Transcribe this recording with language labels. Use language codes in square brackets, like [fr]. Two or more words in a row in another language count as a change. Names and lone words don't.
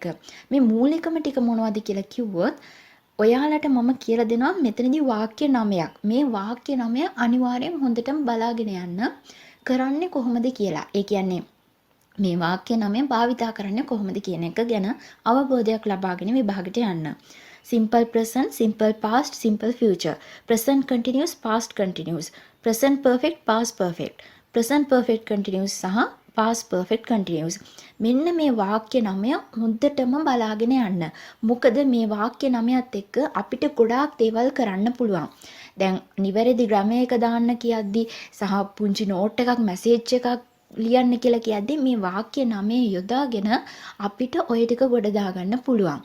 [si] මේ මූලිකම ටික මොනවද කියලා කිව්වොත් ඔයාලට මම කියලා දෙනවා මෙතනදී වාක්‍ය 9ක්. මේ වාක්‍ය 9 අනිවාර්යෙන් හොඳටම බලාගෙන යන්න කරන්නේ කොහොමද කියලා. ඒ කියන්නේ මේ වාක්‍ය 9 භාවිතා කරන්නේ කොහොමද කියන එක ගැන අවබෝධයක් ලබාගෙන විභාගයට යන්න. [en] simple present, simple past, simple future, present continuous, past continuous, present perfect, past perfect, present perfect continuous සහ past perfect continuous. [si] මෙන්න මේ වාක්‍ය 9 හොඳටම බලාගෙන යන්න. මොකද මේ වාක්‍ය 9ත් එක්ක අපිට ගොඩාක් දේවල් කරන්න පුළුවන්. දැන් නිවැරදි ග්‍රැමර් එක දාන්න කියද්දි සහ පුංචි නෝට් එකක් මැසේජ් එකක් ලියන්න කියලා කියද්දි මේ වාක්‍ය 9 යොදාගෙන අපිට ওই ටික ගොඩ දාගන්න පුළුවන්.